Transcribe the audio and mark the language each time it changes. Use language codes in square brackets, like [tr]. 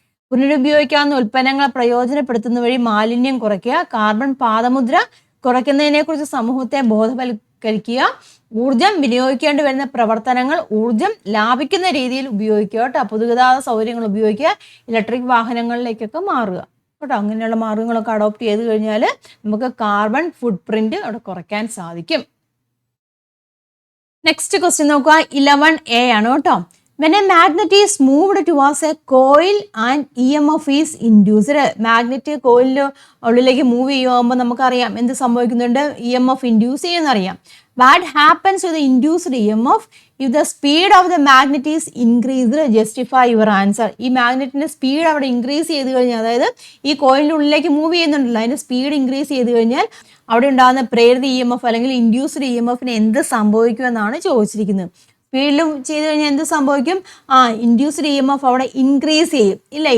[ml] പുനരുപയോഗിക്കാവുന്ന ഉൽപ്പന്നങ്ങൾ പ്രയോജനപ്പെടുത്തുന്ന വഴി മാലിന്യം കുറയ്ക്കുക, കാർബൺ പാദമുദ്ര കുറയ്ക്കുന്നതിനെക്കുറിച്ച് സമൂഹത്തെ ബോധവൽക്കരിക്കുക, ഊർജം വിനിയോഗിക്കേണ്ടി വരുന്ന പ്രവർത്തനങ്ങൾ ഊർജം ലാഭിക്കുന്ന രീതിയിൽ ഉപയോഗിക്കുക കേട്ടോ. പൊതുഗതാഗത സൗകര്യങ്ങൾ ഉപയോഗിക്കുക, ഇലക്ട്രിക് വാഹനങ്ങളിലേക്കൊക്കെ മാറുക കേട്ടോ. അങ്ങനെയുള്ള മാർഗ്ഗങ്ങളൊക്കെ അഡോപ്റ്റ് ചെയ്ത് കഴിഞ്ഞാൽ നമുക്ക് കാർബൺ ഫുട് പ്രിന്റ് അവിടെ കുറയ്ക്കാൻ സാധിക്കും. നെക്സ്റ്റ് ക്വസ്റ്റ്യൻ നോക്കുക. 11A ആണ് കേട്ടോ. [en] When a magnet is moved towards a coil and EMF is induced, [ml] magnet കോയിലിൻ്റെ ഉള്ളിലേക്ക് മൂവ് ചെയ്യുമ്പോൾ നമുക്കറിയാം എന്ത് സംഭവിക്കുന്നുണ്ട്? EMF induce ചെയ്യുന്നറിയാം. [en] What happens to the induced EMF if the speed of the magnet is increased? Justify your answer. [ml] ഈ മാഗ്നറ്റിൻ്റെ speed അവിടെ increase ചെയ്ത് കഴിഞ്ഞാൽ, അതായത് ഈ കോയിലിൻ്റെ ഉള്ളിലേക്ക് മൂവ് ചെയ്യുന്നുണ്ടല്ലോ, അതിൻ്റെ സ്പീഡ് ഇൻക്രീസ് ചെയ്ത് കഴിഞ്ഞാൽ അവിടെ ഉണ്ടാകുന്ന പ്രേരിത EMF അല്ലെങ്കിൽ ഇൻഡ്യൂസ്ഡ് EMFന് എന്ത് സംഭവിക്കുമെന്നാണ് ചോദിച്ചിരിക്കുന്നത്. സ്പീഡിലും ചെയ്ത് കഴിഞ്ഞാൽ എന്ത് സംഭവിക്കും? ഇൻഡ്യൂസ്ഡ് EMF അവിടെ ഇൻക്രീസ് ചെയ്യും ഇല്ല.